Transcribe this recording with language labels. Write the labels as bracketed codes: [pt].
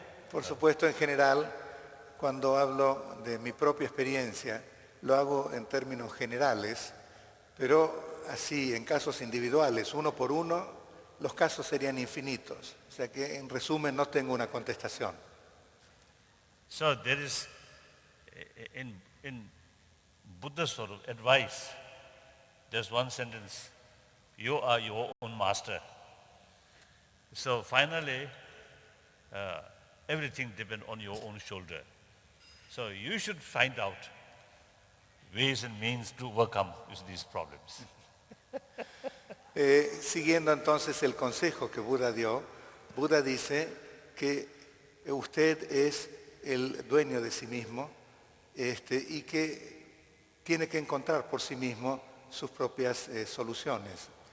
[es] Por supuesto, en general, cuando hablo de mi propia experiencia, lo hago en términos generales, pero así, en casos individuales, uno por uno, los casos serían infinitos. O sea que, en resumen, no tengo una contestación. [en] So there is, in Buddha's sort of advice, there's one sentence, you are your own master. So finally, everything depends on your own shoulder. So you should find out ways and means to overcome these problems. [es] Siguiendo entonces el consejo que Buda dio, Buda dice que usted es el dueño de sí mismo y que tiene que encontrar por sí mismo sus propias soluciones.